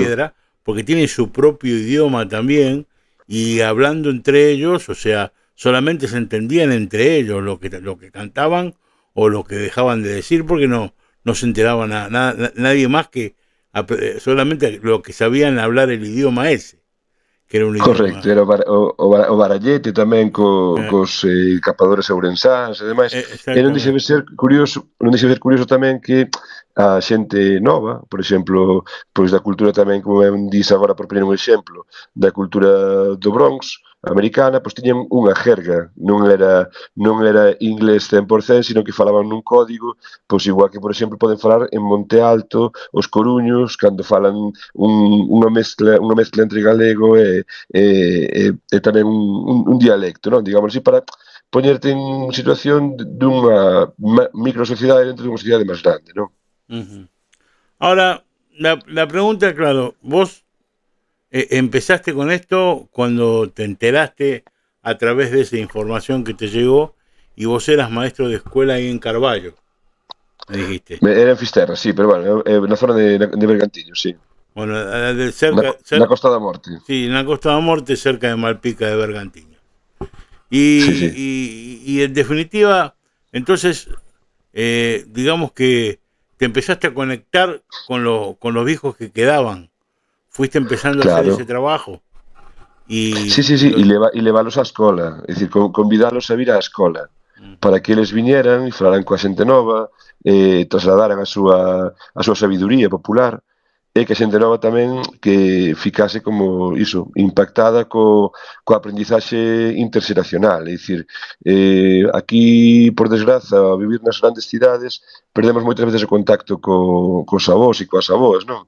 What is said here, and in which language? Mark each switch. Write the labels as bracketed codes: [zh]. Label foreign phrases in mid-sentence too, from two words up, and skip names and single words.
[es] piedra, porque tienen su propio idioma también, y hablando entre ellos, o sea, solamente se entendían entre ellos lo que cantaban o lo que dejaban de decir, porque no se enteraban nadie más que solamente lo que sabían hablar el idioma ese, que era un Correcto, idioma. [gl] era o barallete tamén eh, cos capadores ourensáns e demais. E Exactamente. non deixa de ser curioso tamén que a xente nova, por exemplo, pois da cultura tamén, como ben dis agora por poner un exemplo, da cultura do Bronx americana, pois tiñan unha jerga, non era inglés 100%, sino que falaban nun código, pois igual que, por exemplo, poden falar en Monte Alto os coruños cando falan unha mezcla entre galego e tamén un dialecto, non? Digamos así, para poñerte en situación dunha microsociedade dentro dunha sociedade máis grande, non? Ujú. [es] Ahora, la pregunta, claro, vos empezaste con esto cuando te enteraste a través de esa información que te llegó y vos eras maestro de escuela ahí en Carballo, me dijiste. Era en Fisterra, sí, pero bueno, [gl] na zona de Bergantiños, sí. [es] Bueno, de [gl] Na Costa da Morte. [es] sí, en la Costa de Morte, cerca de Malpica de Bergantiño. Sí, sí. Y en definitiva, entonces, digamos que te empezaste a conectar con los viejos que quedaban. Fuiste empezando a hacer ese Claro. trabajo. Sí, sí, Y sí, [gl] e levalos á escola, é dicir, convidalos a vir á escola, para que eles viñeran e falaran coa xente nova, trasladaran a súa sabiduría popular, e que a xente nova tamén que ficase como iso, impactada coa aprendizaxe interxeracional, é dicir, aquí, por desgraza, a vivir nas grandes cidades, perdemos moitas veces o contacto cos avós e coas avoas, non?